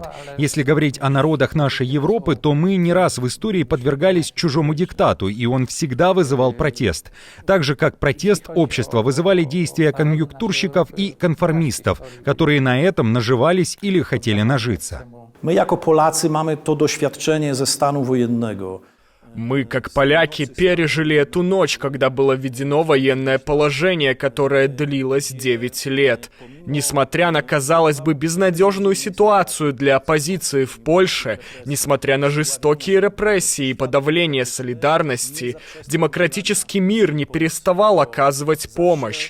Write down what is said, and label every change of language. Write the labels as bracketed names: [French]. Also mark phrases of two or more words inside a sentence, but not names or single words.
[Russian] Если говорить о народах нашей Европы, то мы не раз в истории подвергались чужому диктату, и он всегда вызывал протест. Так же, как протест общества вызывали действия конъюнктурщиков и конформистов, которые на этом наживались или хотели нажиться. [Polish] My jako Polacy mamy to doświadczenie ze stanu wojennego. [Russian] Мы, как поляки, пережили эту ночь, когда было введено военное положение, которое длилось 9 лет. Несмотря на, казалось бы, безнадежную ситуацию для оппозиции в Польше, несмотря на жестокие репрессии и подавление солидарности, демократический мир не переставал оказывать помощь.